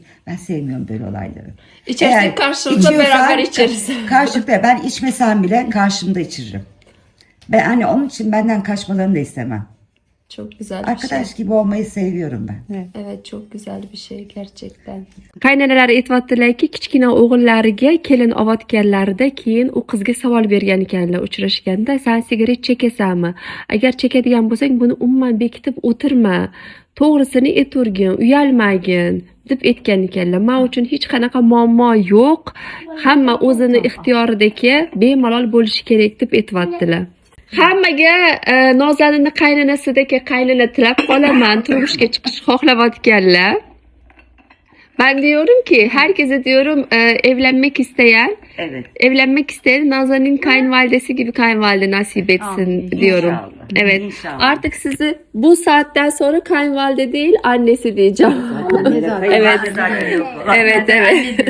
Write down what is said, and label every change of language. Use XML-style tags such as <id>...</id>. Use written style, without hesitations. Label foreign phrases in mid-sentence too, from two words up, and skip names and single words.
<tr>Ben sevmiyorum böyle olayları. İçersek Eğer karşılıklı içiyorsan, beraber içeriz. Karşılıklı ben içmesem bile karşımda içiririm. Ben hani onun için benden kaçmalarını da istemem. Çok güzel bir şey. Arkadaş gibi olmayı seviyorum ben. Evet, çok güzel bir şey gerçekten.</tr> <uz>Qaynonalar aytyaptilarki, kichkina o'g'illariga kelin olayotganlarida keyin u qizga savol bergan ekanlar uchrashganda, "Sen sigaret chekasanmi? Agar chekadigan bo'lsang, buni umuman bekitib o'tirma. To'g'risini ayturgin, uyalmagin" deb aytgan ekanlar. Men uchun hech qanaqa muammo yo'q. Hamma o'zini ixtiyoridagi bemalol bo'lishi kerak deb aytyaptilar. Hammaga Nozaninni qaynanasidagi qaynana tilab qolaman, turmushga chiqish xohlayotganlar.</uz> <tr>Ben diyorum ki, herkese diyorum Evet. evlenmek isteyen Nazanin kayınvalidesi gibi kayınvalide nasip etsin diyorum. İnşallah. Evet. İnşallah. Artık sizi bu saatten sonra kayınvalide değil, annesi diyeceğim. Evet. Evet, evet.</tr>